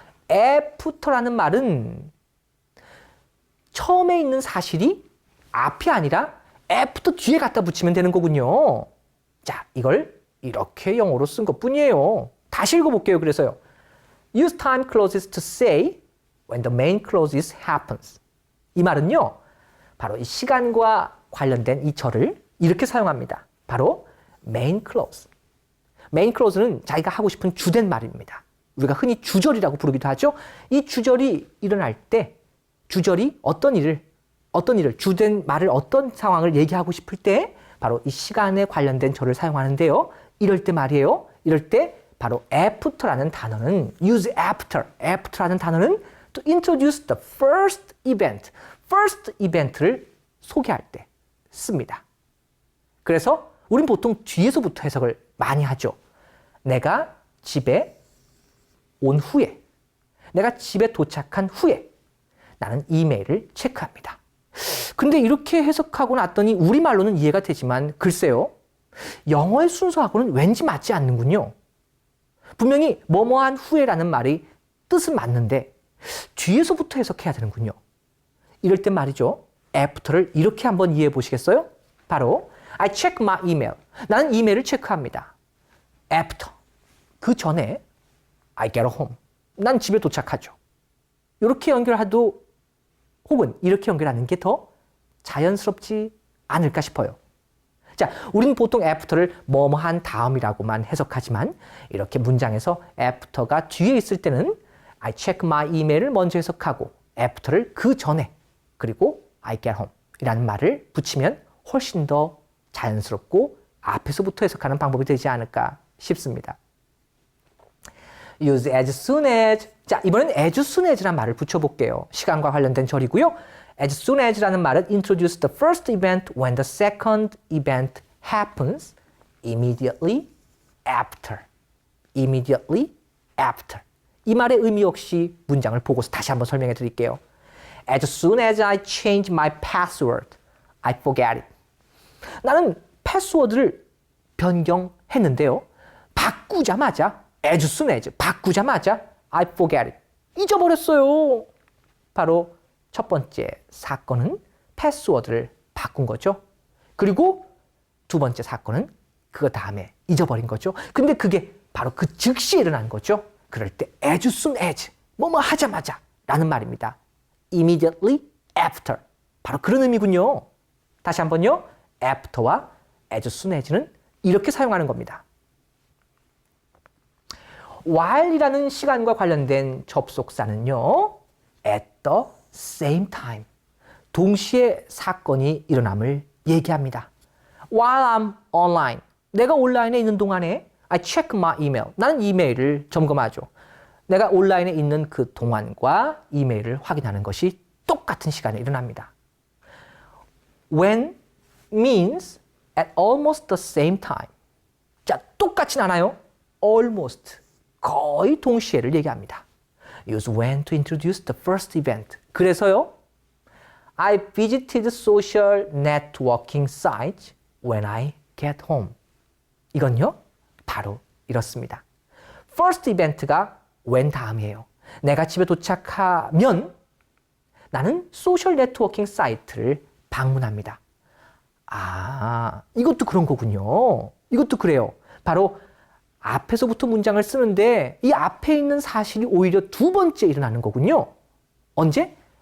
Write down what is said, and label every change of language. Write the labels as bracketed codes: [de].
[ko] after라는 말은 처음에 있는 사실이 앞이 아니라 after 뒤에 갖다 붙이면 되는 거군요. 자, 이걸 이렇게 영어로 쓴 것뿐이에요. 다시 읽어볼게요. 그래서요. [en] Use time clauses to say when the main clause happens. [ko] 이 말은요. 바로 이 시간과 관련된 이 절을 이렇게 사용합니다. [en] 바로 main clause. [ko] main clause는 자기가 하고 싶은 주된 말입니다. 우리가 흔히 주절이라고 부르기도 하죠. 이 주절이 일어날 때 주절이 어떤 일을 주된 말을 어떤 상황을 얘기하고 싶을 때 바로 이 시간에 관련된 절을 사용하는데요. 이럴 때 말이에요. 이럴 때 바로 after라는 단어는 use after라는 단어는 [en] to introduce the first event [ko] 를 소개할 때 씁니다. 그래서 우린 보통 뒤에서부터 해석을 많이 하죠. 내가 집에 온 후에, 내가 집에 도착한 후에 나는 이메일을 체크합니다. 근데 이렇게 해석하고 났더니 우리말로는 이해가 되지만 글쎄요. 영어의 순서하고는 왠지 맞지 않는군요. 분명히 뭐뭐한 후에라는 말이 뜻은 맞는데 뒤에서부터 해석해야 되는군요. 이럴 땐 말이죠. after를 이렇게 한번 이해해 보시겠어요? 바로 [en] I check my email. [ko] 나는 이메일을 체크합니다. [en] after. [ko] 그 전에 [en] I get home. [ko] 난 집에 도착하죠. 이렇게 연결해도 혹은 이렇게 연결하는 게 더 자연스럽지 않을까 싶어요. 자, 우리는 보통 after를 뭐뭐한 다음이라고만 해석하지만 이렇게 문장에서 after가 뒤에 있을 때는 [en] I check my email [ko] 을 먼저 해석하고 after를 그 전에 그리고 [en] I get home [ko] 이라는 말을 붙이면 훨씬 더 자연스럽고 앞에서부터 해석하는 방법이 되지 않을까 싶습니다. [en] Use as soon as. [ko] 자, 이번엔 as soon as라는 말을 붙여볼게요. 시간과 관련된 절이고요. [en] As soon as라는 말은 introduce the first event when the second event happens immediately after. Immediately after. [ko] 이 말의 의미 역시 문장을 보고서 다시 한번 설명해 드릴게요. [en] As soon as I change my password, I forget it. [ko] 나는 패스워드를 변경했는데요. 바꾸자마자 [en] as soon as 바꾸자마자 I forget it. [ko] 잊어버렸어요. 바로 첫 번째 사건은 패스워드를 바꾼 거죠. 그리고 두 번째 사건은 그 다음에 잊어버린 거죠. 근데 그게 바로 그 즉시 일어난 거죠. 그럴 때 as soon as 뭐뭐 하자마자 라는 말입니다. [en] immediately after [ko] 바로 그런 의미군요. 다시 한번요. after와 as soon as는 이렇게 사용하는 겁니다. while이라는 시간과 관련된 접속사는요. [en] at the same time [ko] 동시에 사건이 일어남을 얘기합니다. [en] While I'm online [ko] 내가 온라인에 있는 동안에 [en] I check my email [ko] 나는 이메일을 점검하죠. 내가 온라인에 있는 그 동안과 이메일을 확인하는 것이 똑같은 시간에 일어납니다. [en] When means at almost the same time. [ko] 자, 똑같진 않아요. almost 거의 동시에를 얘기합니다. [en] Use when to introduce the first event. [ko] 그래서요. [en] I visited social networking sites when I get home. [ko] 이건요. 바로 이렇습니다. first event가 when 다음이에요. 내가 집에 도착하면 나는 소셜 네트워킹 사이트를 방문합니다. 아, 이것도 그런 거군요. 이것도 그래요. 바로 앞에서부터 문장을 쓰는데 이 앞에 있는 사실이 오히려 두 번째 일어나는 거군요. 언제?